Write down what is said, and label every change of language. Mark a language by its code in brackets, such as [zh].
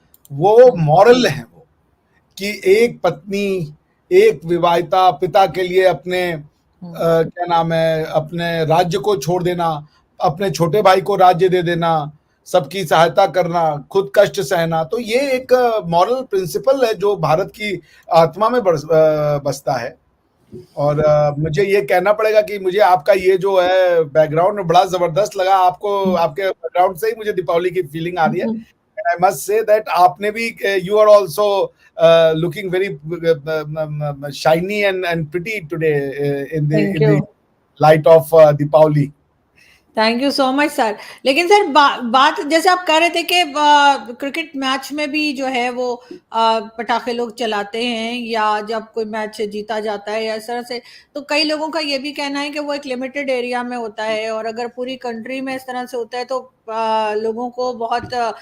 [hi] वो मॉरल है वो, कि एक पत्नी, एक विवाहिता पिता के लिए अपने क्या नाम है, अपने राज्य को छोड़ देना, अपने छोटे भाई को राज्य दे देना, सबकी सहायता करना, खुद कष्ट सहना। तो ये एक मॉरल प्रिंसिपल है जो भारत की आत्मा में बसता है। और मुझे ये कहना पड़ेगा कि मुझे आपका ये जो है बैकग्राउंड बड़ा जबरदस्त लगा। आपको आपके बैकग्राउंड से ही मुझे दीपावली की फीलिंग आ रही है। [en] And I must say that [hi] आपने भी, [en] you are also looking very shiny and pretty today in the thank you. light of Deepavali. Thank you so much sir. [hi] लेकिन सर बात जैसे आप कह रहे थे कि क्रिकेट मैच में भी जो है वो पटाखे लोग चलाते हैं, या जब कोई मैच जीता जाता है या इस तरह से, तो कई लोगों का ये भी कहना है कि वो एक लिमिटेड एरिया में होता है, और अगर पूरी कंट्री में इस तरह से होता है तो लोगों को बहुत